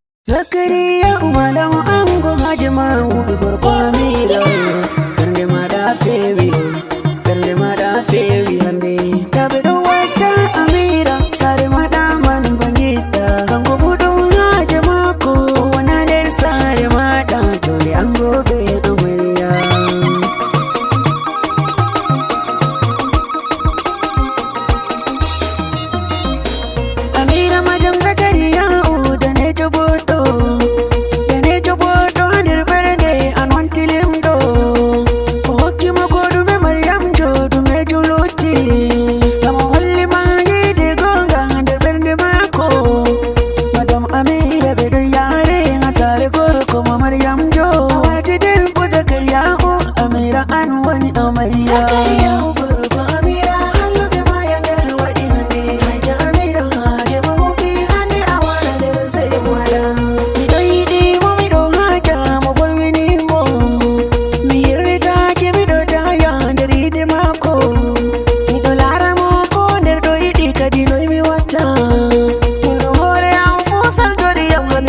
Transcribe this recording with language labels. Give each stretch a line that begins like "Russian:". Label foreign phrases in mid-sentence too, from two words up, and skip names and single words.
Fula: zakariayou malam ango hajima ubi gorko amira bernde mada fewi hande tabe do wata amira sare mada man bangita kango budum hajima ko wana der sare mada jole ango be amariya amira madam zakariayou da ne joboto der berde an wantilim do o hokki mako dume maryam jo dume juloti kama holli ma yide gonga der berde mako madam amira be do yare ngasare gorko ma maryam jo warti den ko zakariayou amira an wani amariya zakariayou gorko amira hallo be ma yangal wadi hande haja amira haje mo bi hande awala der sai wala mi do yidi mo mi do haja mo volwini mo mi hirrita ke mi do daya der yidi mako mi do lara mo ko der do yidi kadi no mi wata mi do hore am fusal do di am mi